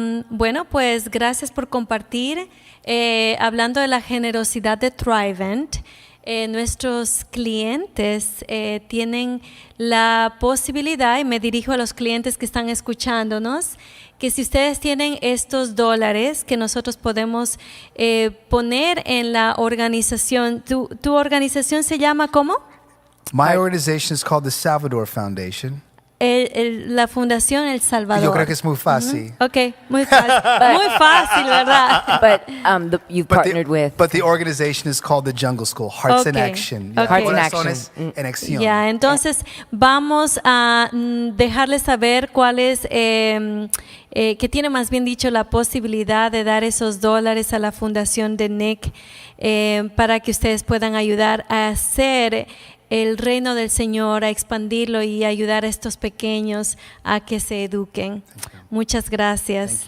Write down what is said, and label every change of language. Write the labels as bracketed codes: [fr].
[es] Bueno, pues gracias por compartir. Hablando de la generosidad de Thrivent, nuestros clientes tienen la posibilidad, y me dirijo a los clientes que están escuchándonos, que si ustedes tienen estos dólares que nosotros podemos poner en la organización, ¿tu organización se llama cómo? [en] My organization is called the Salvador Foundation. [es] La Fundación El Salvador. Yo creo que es muy fácil. Okay, muy fácil. Muy fácil, ¿verdad? [en] But you've partnered with. But the organization is called the Jungle School, Hearts in Action. Okay. Hearts in [es] Corazones [en] Action. [es] en Acción. Ya, entonces vamos a dejarles saber cuál es, que tiene más bien dicho la posibilidad de dar esos dólares a la Fundación de Nick para que ustedes puedan ayudar a hacer el reino del Señor, a expandirlo y ayudar a estos pequeños a que se eduquen. Muchas gracias.